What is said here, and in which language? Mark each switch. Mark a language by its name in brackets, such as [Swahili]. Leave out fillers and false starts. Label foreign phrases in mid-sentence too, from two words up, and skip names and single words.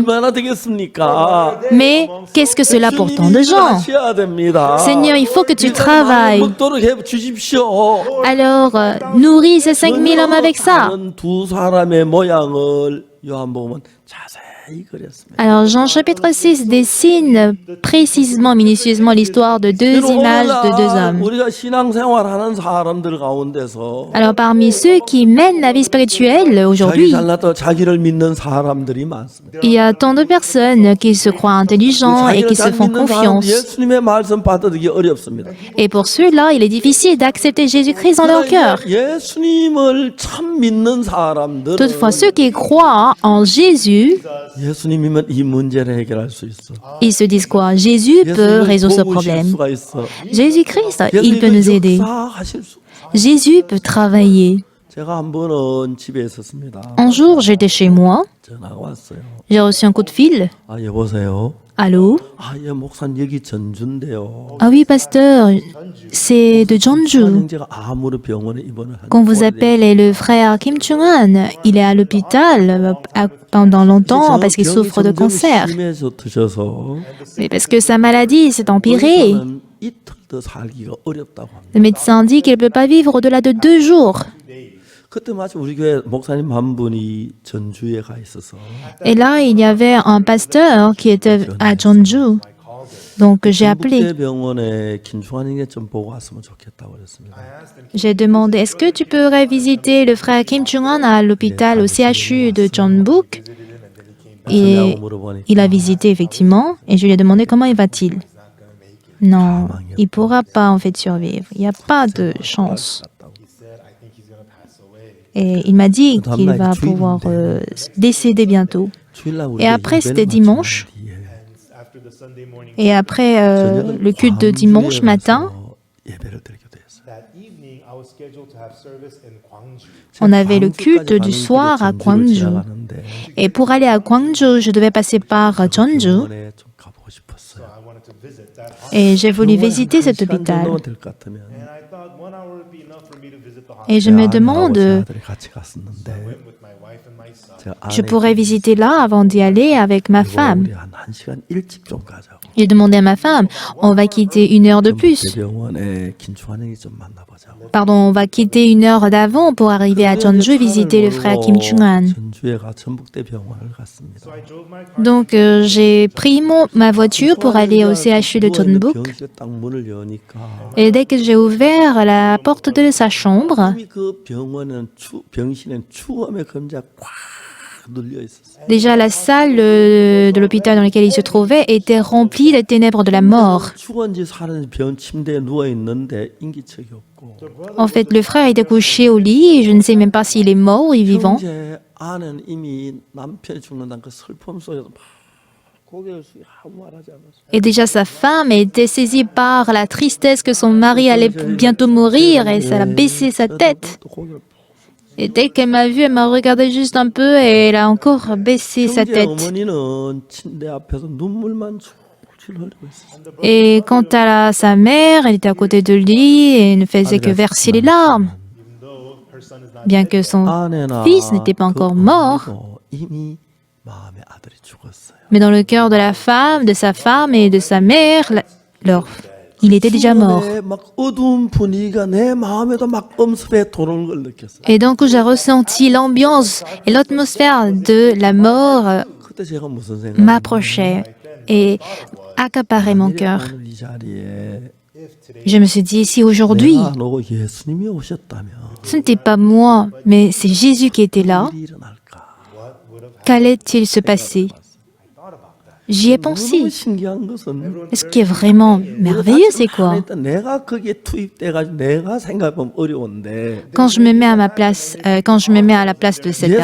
[Korean] 얼마나 되겠습니까? [French] Mais qu'est-ce que cela pour tant de gens? [Korean] 하셔야 됩니다. [French] Seigneur, il faut que tu travailles. [Korean] 먹도록 해 주십시오. [French] Alors, nourris ces 5000 hommes avec ça. [Korean] 다른 두 사람의 모양을 요한복음은 자세히 그렸습니다. [French] Alors, Jean chapitre 6 dessine précisément, minutieusement l'histoire de 2 images de 2 hommes. [Korean] 우리가 신앙생활하는 사람들 가운데서 [French] Alors, parmi ceux qui mènent la vie spirituelle [Korean] 자기 [French] aujourd'hui, [Korean] 잘났다 자기를 믿는 사람들이 많습니다. [French] il y a tant de personnes qui se croient intelligents et [Korean] 자기를 [French] qui se [Korean] 잘 [French] font [Korean] 믿는 사람 [French] confiance. [Korean] 예수님의 말씀 받아들이기 어렵습니다. [French] Et pour ceux-là, il est difficile d'accepter Jésus-Christ dans leur cœur. [Korean] 예수님을 참 믿는 사람들은 [French] Toutefois, ceux qui croient en Jésus, [Korean] 예수님이면 이 문제를 해결할 수 있어. [French] ils se disent quoi? Jésus peut résoudre ce problème. [Korean] 수가 있어. [French] Jésus-Christ, il peut nous aider. [Korean] 역사하실 수. [French] Jésus peut travailler. [Korean] 제가 한 번은 집에 있었습니다. [French] Un jour, j'étais chez moi. [Korean] 전화가 왔어요. [French] J'ai reçu un coup de fil. [Korean] 아 여보세요. [French] Allô? [Korean] 아 예 목사님 여기 전주인데요. [French] Ah oui, pasteur, c'est de Jeonju [Korean] 형제가 아무리 병원에 입원을 [French] qu'on vous appelle et le frère Kim Chung-un. Il est à l'hôpital pendant longtemps parce qu'il souffre de cancer. [Korean] 심해서 드셔서 [French] Mais parce que sa maladie s'est empirée. [Korean] 의사는 이틀 더 살기가 어렵다고 합니다. [French] Le médecin dit qu'il ne peut pas vivre au-delà de 2 jours. [Korean] 그때 마침 우리 교회 목사님 한 분이 전주에 가 있어서 [French] Et là, il y avait un pasteur qui était à Jeonju. Donc j'ai appelé. [Korean] 국제병원에 김충환에게 좀 보고 왔으면 좋겠다고 그랬습니다. [French] J'ai demandé, est-ce que tu pourrais visiter le frère Kim Chung-un à l'hôpital au CHU de Jeonbuk? Et [Korean] 그러냐고 물어보니까 [French] il a visité effectivement et je lui ai demandé comment il va-t-il. Non, il ne pourra pas en fait survivre. Il n'y a pas de chance. Et il m'a dit qu'il va pouvoir décéder bientôt. [Korean] 주일날 우리 [French] Et après, c'était dimanche. [Korean] 뒤에 [French] Et après le culte de dimanche matin, [Korean] 예배를 드리기도 했어요. [English] That evening, I was scheduled to have service in Gwangju. [French] on avait le culte du soir à Gwangju. Et pour aller à Gwangju, je devais passer par Jeonju. [Korean] 병원에 좀 가보고 싶었어요. 싶었어요. [English] I wanted to visit that hospital. [French] Et j'ai voulu visiter cet [Korean] 시간 [French] hôpital. [Korean] 정도면 될 것 같으면 [English] And I thought 1 hour would be enough for me to visit the [French] Et [English] hospital. [French] je me [Korean] 제 아내하고 제 [French] demande, [Korean] 아들이 같이 갔었는데 [English] Went with my wife and my son. [Korean] 제가 [French] je [Korean] 아내에게 [French] pourrais visiter là avant d'y aller avec ma femme. [Korean] 우리 한 1시간 일찍 좀 가자고. [French] J'ai demandé à ma femme, on va quitter 1 heure de plus. [Korean] 대병원에 김충환에게 좀 만나보자고. [French] Pardon, on va quitter 1 heure d'avant pour arriver à Jeonju visiter le frère Kim Chung-han. [Korean] 전주에 가 전북대 병원을 갔습니다. [English] So I drove my car. [French] Donc j'ai pris ma voiture pour aller au CHU de Jeonbuk. [Korean] 병실에 딱 문을 여니까 [French] Et dès que j'ai ouvert la porte de sa chambre, [Korean] 이미 그 병원은 병실엔 추움의 금자가 꽉 눌려 있었어요. [French] déjà la salle de l'hôpital dans lequel il se trouvait était remplie des ténèbres de la mort. [Korean] 죽은지 사는지 병 침대에 누워 있는데 인기척이 없고 [French] En fait, le frère était couché au lit et je ne sais même pas s'il est mort ou est vivant. [Korean] 형제 아내는 이미 남편이 죽는다는 그 슬픔 속에서 막 고개를 숙여 아무 말하지 않았어요. [French] Et déjà sa femme était saisie par la tristesse que son mari allait bientôt mourir et ça a baissé sa tête. [Korean] 또 고개를 [French] Et dès qu'elle m'a vue, elle m'a regardé juste un peu et elle a encore baissé sa [Korean] 형제 [French] tête. [Korean] 어머니는 침대 앞에서 눈물만 줄줄 흘리고 있었어요. [French] Et quant à sa mère, elle était à côté de lui et ne faisait que verser les larmes. [English] Even though her son is not [French] Bien que son [Korean] 아내나 [French] fils n'était pas encore mort, [Korean] 어머니도 이미 마음의 아들이 죽었어요. [French] mais dans le cœur de la femme, de sa femme et de sa mère, il était déjà mort. [Korean] 추운데 막 어두운 분위기가 내 마음에도 막 엄습해 도는 걸 느꼈어요. [French] Et donc j'ai ressenti l'ambiance et l'atmosphère de la mort [Korean] 그때 제가 무슨 생각? [French] m'approchait et accaparait mon cœur. [Korean] 오늘 이 자리에 [French] Je me suis dit, si aujourd'hui, [Korean] 내가 안 오고 예수님이 오셨다면 [French] ce n'était pas moi, mais c'est Jésus qui était là, [Korean] 일이 일어날까? [French] qu'allait-il se passer? J'y ai pensé. [Korean] 너무 신기한 것은 [French] Et ce qui est vraiment merveilleux, c'est quoi? [Korean] 내가 거기에 투입돼가지고 내가 생각하면 어려운데 [French] Quand je me mets à ma place, quand je me mets à la place de cette